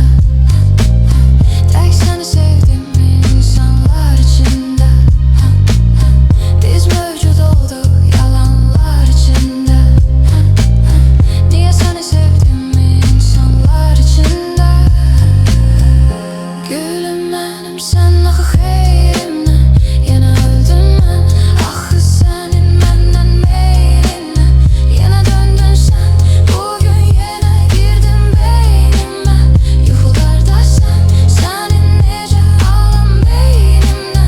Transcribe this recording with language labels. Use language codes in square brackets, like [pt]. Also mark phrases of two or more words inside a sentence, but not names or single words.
[tr] Tek seni sevdim insanlar içinde. Biz mevcut olduk yalanlar içinde. Niye seni sevdim insanlar içinde? [az] Gülüm benim sen axı xeyrimlə yenə öldün mən. Axı sənin məndən meylinlə yenə döndün sən. Bugün yenə girdin beynimə. Yuxularda sən, sənin necə alam beynimdən.